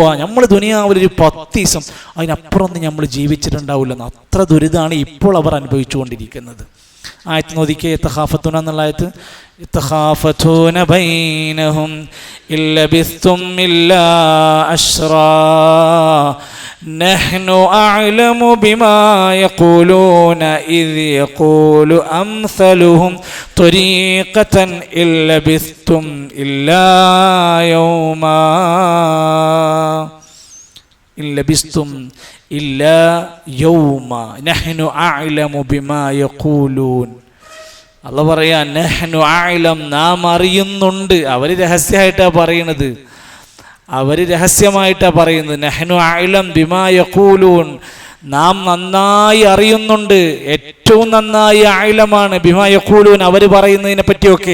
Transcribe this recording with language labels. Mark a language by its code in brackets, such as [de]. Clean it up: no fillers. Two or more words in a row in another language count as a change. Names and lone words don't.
[ml] നമ്മൾ ദുനിയാവിൽ ഒരു 10 ദിവസം അതിനപ്പുറം നമ്മൾ ജീവിച്ചിട്ടുണ്ടാവില്ലെന്ന്. അത്ര ദുരിതമാണ് ഇപ്പോൾ അവർ അനുഭവിച്ചുകൊണ്ടിരിക്കുന്നത്. ആയത്ത് നോദിക്കേ, യതഖാഫതൂന എന്നുള്ള ആയത്ത്. [ar] يتخافتون بينهم إن لبثتم إلا عشرا نحن أعلم بما يقولون إذ يقول أمثلهم طريقة إن لبثتم إلا يوما إن لبثتم إلا يوما نحن أعلم بما يقولون. [ml] അള്ളാഹു പറയാ, [ar] نحن أعلم, [ml] നാം അറിയുന്നുണ്ട്. അവർ രഹസ്യമായിട്ടാണ് പറയണത്, അവർ രഹസ്യമായിട്ടാണ് പറയുന്നത്. [ar] نحن أعلم بما يقولون, [ml] നാം നന്നായി അറിയുന്നുണ്ട്, ഏറ്റവും നന്നായി അഅലമാണ് [ar] بما يقولون, [ml] അവർ പറയുന്നതിനെ പറ്റിയൊക്കെ.